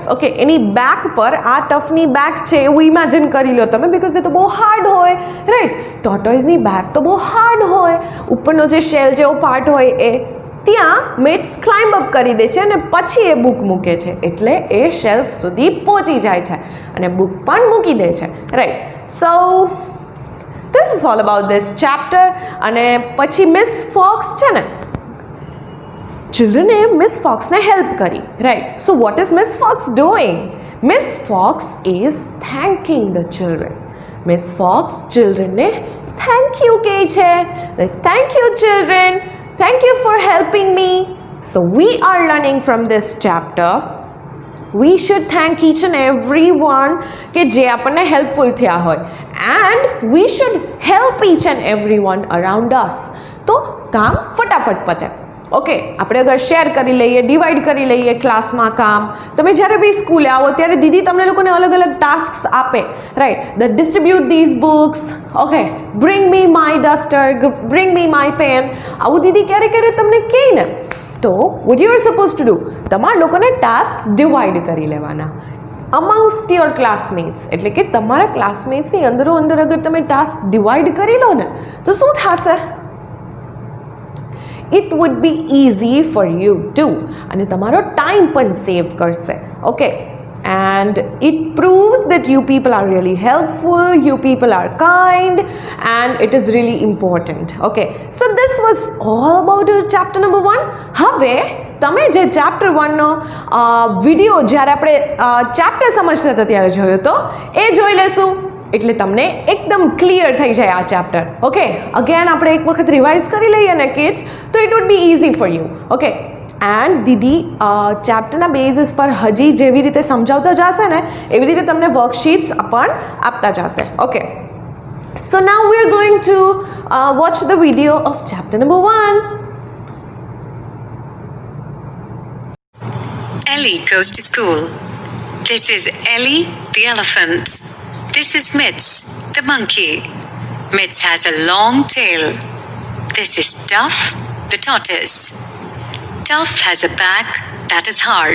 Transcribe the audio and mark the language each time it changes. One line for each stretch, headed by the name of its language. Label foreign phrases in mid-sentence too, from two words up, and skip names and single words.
Gujarati: ઓકે, એની બેક પર આ ટફની બેક છે એવું ઇમેજિન કરી લો તમે, બિકોઝ એ તો બહુ હાર્ડ હોય, રાઈટ? ટોર્ટોઇસની બેક તો બહુ હાર્ડ હોય, ઉપરનો જે શેલ જેવો પાર્ટ હોય એ ત્યાં મિટ્સ
English: climb up
Gujarati: કરી દે છે અને પછી એ બુક મૂકે છે, એટલે એ શેલ્ફ સુધી પહોંચી જાય છે અને બુક પણ મૂકી દે છે, રાઈટ?
English: સો this is all about this chapter.
Gujarati: અને પછી મિસ ફોક્સ છે ને, ચિલ્ડ્રને મિસ ફોક્સને હેલ્પ કરી, રાઈટ?
English: So what is Miss Fox doing? Miss Fox is thanking the children.
Gujarati: મિસ ફોક્સ ચિલ્ડ્રનને
English: thank you
Gujarati: કહે છે.
English: Thank you children, thank you for helping me. So we are learning from this chapter we should thank each and everyone
Gujarati: કે જે આપણને હેલ્પફુલ થયા હોય,
English: and we should help each and everyone around us.
Gujarati: તો કામ ફટાફટ પતે. ઓકે, આપણે અગર શેર કરી લઈએ, ડિવાઈડ કરી લઈએ ક્લાસમાં કામ. તમે જ્યારે બી સ્કૂલે આવો ત્યારે દીદી તમને લોકોને અલગ અલગ ટાસ્ક્સ આપે, રાઈટ?
English: The distribute these books. Okay, bring me my duster, bring me my pen.
Gujarati: આવું દીદી ક્યારે ક્યારે તમને કહે ને, તો
English: what you are supposed to do,
Gujarati: તમારા લોકોને ટાસ્ક ડિવાઈડ કરી લેવાના
English: amongst your classmates.
Gujarati: એટલે કે તમારા ક્લાસમેટ્સની અંદરો અંદર અગર તમે ટાસ્ક ડિવાઈડ કરી લો ને તો શું થશે?
English: it would be easy for you too,
Gujarati: અને તમારો ટાઈમ પણ સેવ કરશે. ઓકે,
English: and it proves that you people are really helpful, you people are kind, and it is really important. Okay, so this was all about chapter number 1.
Gujarati: હવે તમે જે ચેપ્ટર 1 નો વિડીયો જ્યારે આપણે ચેપ્ટર સમજતા હતા ત્યારે જોયો તો એ જોઈ લેશું, એટલે તમને એકદમ ક્લિયર થઈ જાય આ ચેપ્ટર. ઓકે, અગેન આપણે એક વખત રિવાઇઝ કરી લઈએ ને કિડ્સ, તો
English: it would be easy for you.
Gujarati: ઓકે, એન્ડ દીદી ચેપ્ટરના બેઝિસ પર હજી જેવી રીતે સમજાવતા જશે ને એવી રીતે તમને વર્કશીટ્સ પણ આપતા જશે.
English: Okay, so now we are going to watch the video of chapter number 1. Ellie goes to school. This is Ellie, the elephant. This is Mitz, the monkey. Mitz has a long tail. This is Tuff, the tortoise. Tuff has a back that is hard.